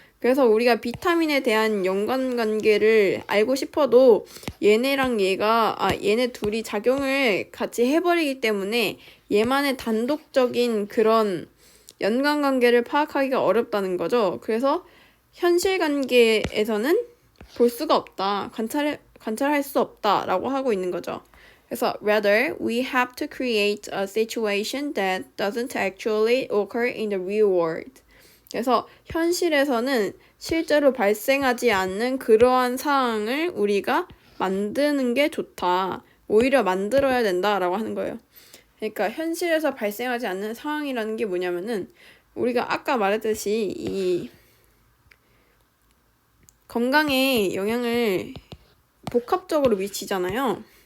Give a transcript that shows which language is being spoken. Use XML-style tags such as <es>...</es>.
<ko>그래서 우리가 비타민에 대한 연관관계를 알고 싶어도 얘네 둘이 작용을 같이 해버리기 때문에 얘만의 단독적인 그런 연관관계를 파악하기가 어렵다는 거죠. 그래서 현실 관계에서는 볼 수가 없다. 관찰할 수 없다라고 하고 있는 거죠. 그래서</ko> <en>rather, we have to create a situation that doesn't actually occur in the real world.</en> <ko>그래서 현실에서는 실제로 발생하지 않는 그러한 상황을 우리가 만드는 게 좋다. 오히려 만들어야 된다라고 하는 거예요. 그러니까 현실에서 발생하지 않는 상황이라는 게 뭐냐면은 우리가 아까 말했듯이 이 건강에 영향을 복합적으로 미치잖아요.</ko>